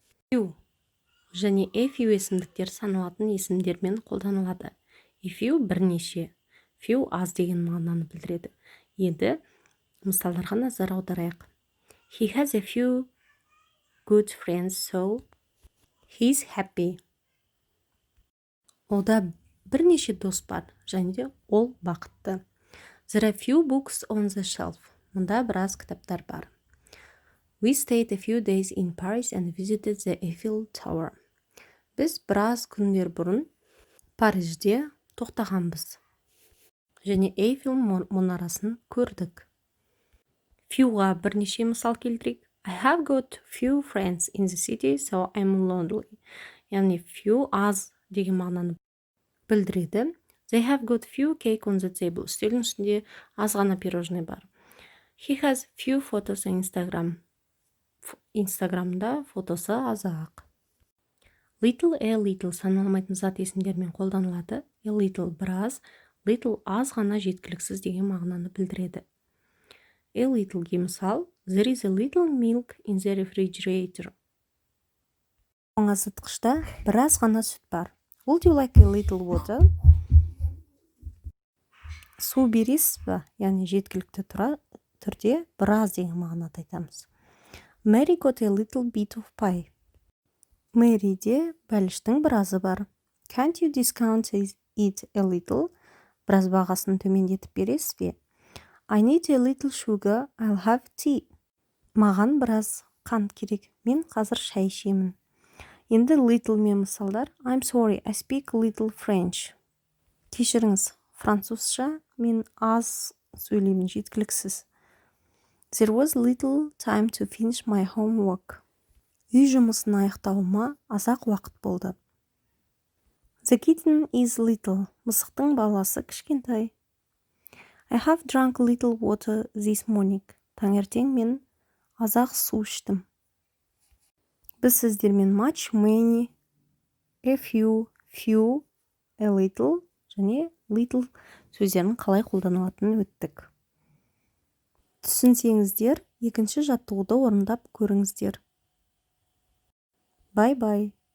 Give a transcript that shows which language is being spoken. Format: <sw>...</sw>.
<kk>Few және a few есімдіктер саналатын есімдермен қолданылады. A few бірнеше, few аз деген мағынаны білдіреді. Енді мысалдарға назар аударайық.</kk> <en>He has a few good friends, so he's happy.</en> <kk>Ода бірнеше дос бар, және де ол бақытты.</kk> <en>There are few books on the shelf.</en> <kk>Мұнда біраз кітаптар бар.</kk> <en>We stayed a few days in Paris and visited the Eiffel Tower.</en> <kk>Біз біраз күндер бұрын Парижде тоқтағанбыз. Және Eiffel мұнарасын көрдік. Fewға бірнеше мысал келтірейік.</kk> <en>I have got few friends in the city, so I'm lonely.</en> <kk>Яғни few аз деген мағынаны білдіреді.</kk> <en>They have got few cake on the table.</en> <kk>Үстелдің үстінде аз ғана пирожный бар.</kk> <en>He has few photos on Instagram.</en> <kk>Инстаграмда фотосы аз-ақ. Little, a little саналмайтын зат есімдермен қолданылады. A little біраз, little аз ғана жеткіліксіз деген мағынаны білдіреді. A littleге мысал,</kk> <en>there is a little milk in the refrigerator.</en> <kk>Тоңазытқышта біраз ғана сүт бар.</kk> <en>Would you like a little water?</en> <kk>Су бересіз бе? Яғни жеткілікті түрде біраз деген мағынада айтамыз.</kk> <en>Mary got a little bit of pie.</en> <kk>Мэриде бәліштің біразы бар.</kk> <en>Can't you discount it a little?</en> <kk>Біраз бағасын төмендетіп бересіз бе?</kk> <en>I need a little sugar, I'll have tea.</en> <kk>Маған біраз қант керек, мен қазір шай ішемін. Енді little мен мысалдар.</kk> <en>I'm sorry, I speak a little French.</en> <kk>Кешіріңіз, французша мен аз сөйлеймін, жеткіліксіз.</kk> <en>There was little time to finish my homework.</en> <kk>Үй жұмысын аяқтауыма азақ уақыт болды.</kk> <en>The kitten is little.</en> <kk>Мысықтың баласы кішкентай.</kk> <en>I have drunk little water this morning.</en> <kk>Таңертең мен азақ су іштім. Біз сіздермен much, many, a few, a little және little сөздерін қалай қолданылатынын өттік. Түсінсеңіздер, екінші жаттығуды орындап көріңіздер. Bye-bye.</kk>